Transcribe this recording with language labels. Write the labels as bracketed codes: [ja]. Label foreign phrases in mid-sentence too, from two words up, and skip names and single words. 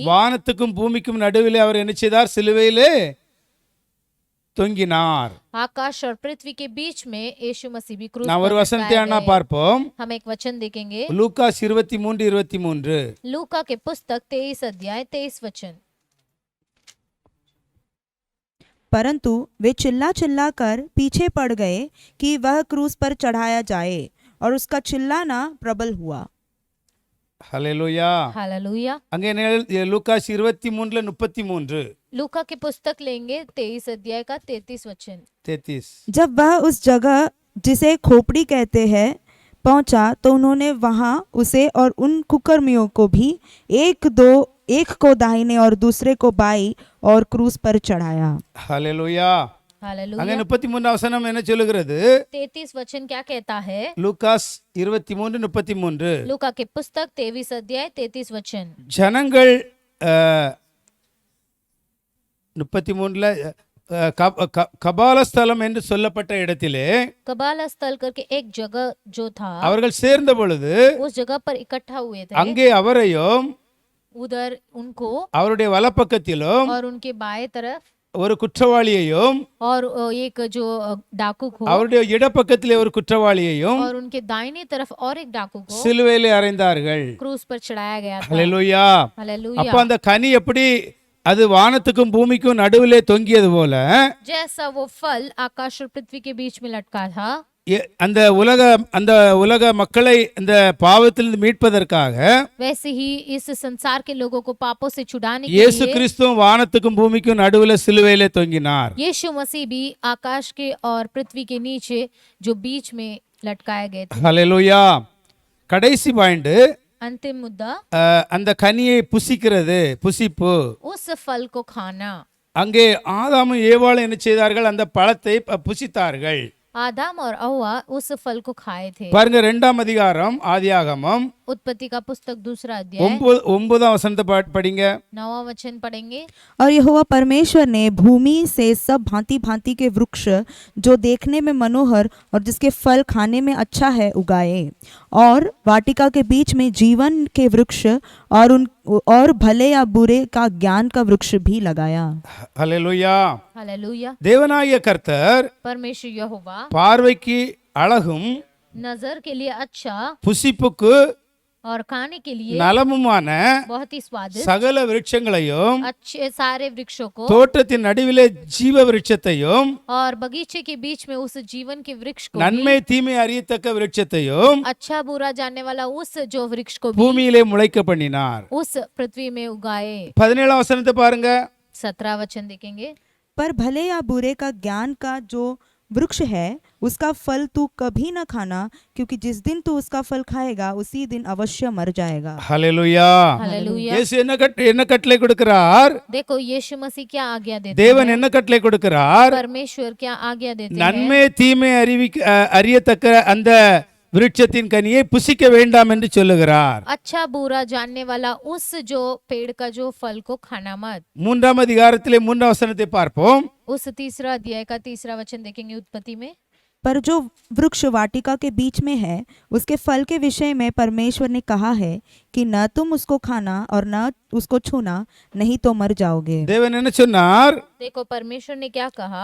[ta] வானத்துக்கும் பூமிக்கும் நடுவிலே அவர் என்ன செய்தார்? சிலுவையிலே தொங்கினார். [hi] आकाश और पृथ्वी के बीच में यीशु मसीह भी क्रूस [ta] நான் [hi] पर [ta] ஒரு வசனத்தை [hi] लटकाए [ta] ஆனா [hi] गए। [ta] பார்ப்போம். [hi] हम एक वचन देखेंगे। [ta] லூக்காஸ் 23:23. [hi] लूका के पुस्तक 23 अध्याय 23 वचन। परंतु वे चिल्ला चिल्ला कर पीछे पड़ गए कि वह क्रूस पर चढ़ाया जाए, और उसका चिल्लाना प्रबल हुआ। [ta] ஹல்லேலூயா. [hi] हालेलुया। [ta] அங்கே லூக்காஸ் 23:33. [hi] लूका के पुस्तक लेंगे 23 अध्याय का 33 वचन। 33. जब वह उस जगह जिसे खोपड़ी कहते हैं पहुंचा, तो उन्होंने वहां उसे और उन कुकर्मियों को भी एक को दाहिने और दूसरे को बाई और क्रूस पर चढ़ाया। [ta] ஹல்லேலூயா. [hi] हालेलुया। [ta] அங்கே 33ஆம் வசனம் என்ன சொல்லுகிறது? [hi] 33 वचन क्या कहता है? [ta] லூக்காஸ் 23:33. [hi] लूका के पुस्तक 23 अध्याय 33 वचन। [ta] ஜனங்கள் 33ல கபாலஸ்தலம் என்று சொல்லப்பட்ட இடத்திலே [hi] कबाला स्थल करके एक जगह जो था, [ta] அவர்கள் சேர்ந்த பொழுது [hi] उस जगह पर इकट्ठा हुए थे। [ta] அங்கே அவரையும் [hi] उधर उनको [ta] அவருடைய வலப்பக்கத்திலும் [hi] और उनके बाएं तरफ [ta] ஒரு குற்றவாளியையும் [hi] और एक जो डाकू को [ta] அவருடைய இடப்பக்கத்திலே ஒரு குற்றவாளியையும் [hi] और उनके दाहिनी तरफ और एक डाकू को [ta] சிலுவையிலே அறைந்தார்கள். [hi] क्रूस पर चढ़ाया गया था। [ta] ஹல்லேலூயா. [hi] हालेलुया। [ta] அப்ப அந்த கனி எப்படி அது வானத்துக்கும் பூமிக்கும் நடுவிலே தொங்கியது போல [hi] जैसा वो फल आकाश और पृथ्वी के बीच में लटका था, [ta] அந்த உலக மக்களை இந்த பாவத்திலிருந்து மீட்பதற்காக [hi] वैसे ही इस संसार के लोगों को पापों से छुड़ाने के [ta] இயேசு [hi] लिए [ta] கிறிஸ்துவும் வானத்துக்கும் பூமிக்கும் நடுவுல சிலுவையிலே தொங்கினார். [hi] यीशु मसीह भी आकाश के और पृथ्वी के नीचे जो बीच में लटकाए गए थे। [ta] ஹல்லேலூயா. கடைசி பாயிண்ட், [hi] अंतिम मुद्दा, [ta] அந்த கனியை புசிக்கிறது, புசிப்பு. [hi] उस फल को खाना। [ta] அங்கே ஆதாமும் ஏவாளும் என்ன செய்தார்கள்? அந்த பழத்தை புசித்தார்கள். [hi] आदम और हव्वा उस फल को खाए थे। [ta] பாருங்க 2ஆம் அதிகாரம் ஆதியாகமம் [hi] उत्पत्ति का पुस्तक 2 अध्याय [ta] 9ஆம் வசனத்தை படிங்க. [hi] 9वां वचन पढ़ेंगे। और यहोवा परमेश्वर ने भूमि से सब भांति भांति के वृक्ष जो देखने में मनोहर और जिसके फल खाने में अच्छा है उगाए, और वाटिका के बीच में जीवन के वृक्ष और भले या बुरे का ज्ञान का वृक्ष भी लगाया। [ta] ஹல்லேலூயா. [hi] हालेलुया। [ta] தேவனாகிய கர்த்தர் [hi] परमेश्वर यहोवा [ta] பார்வைக்கு அழகும் [hi] नजर के लिए अच्छा [ta] புசிப்புக்கு [hi] और खाने के लिए [ta] நலமுமான [hi] बहुत ही स्वादिष्ट [ta] சகல விருட்சங்களையும் [hi] अच्छे सारे वृक्षों को [ta] தோட்டத்தின் நடுவிலே ஜீவ விருட்சத்தையும் [hi] और बगीचे के बीच में उस जीवन के वृक्ष को [ta] நன்மை தீமை அறியத்தக்க விருட்சத்தையும் [hi] अच्छा बुरा जानने वाला उस जो वृक्ष को भी [ta] பூமியிலே முளைக்க பண்ணினார். [hi] उस पृथ्वी में उगाए। [ta] 17ஆம் வசனத்தை பாருங்க. [hi] 17 वचन देखेंगे। पर भले या बुरे का ज्ञान का जो वृक्ष है उसका फल तू कभी न खाना, क्योंकि जिस दिन तू उसका फल खाएगा उसी दिन अवश्य मर जाएगा। [ta] ஹல்லேலூயா. [hi] हालेलुया। [ta] இயேசு என்ன கட்டளை கொடுக்கிறார்? [hi] देखो यीशु मसीह क्या आज्ञा देते [ta] தேவன் [hi] हैं? [ta] என்ன கட்டளை கொடுக்கிறார்? [hi] परमेश्वर क्या आज्ञा देते हैं? [ta] நன்மை தீமை அறியத்தக்க அந்த விருட்சத்தின் கனியை புசிக்க வேண்டாம் என்று சொல்லுகிறார். [hi] अच्छा बुरा जानने वाला उस जो पेड़ का जो फल को खाना मत। [ta] 3ஆம் அதிகாரத்திலே 3ஆம் வசனத்தை பார்ப்போம். [hi] उस 3 अध्याय का 3 वचन देखेंगे उत्पत्ति में। पर जो वृक्ष वाटिका के बीच में है उसके फल के विषय में परमेश्वर ने कहा है कि न तुम उसको खाना और न उसको छूना, नहीं तो मर जाओगे। [ta] தேவன் என்ன சொன்னார்? [hi] देखो परमेश्वर ने क्या कहा?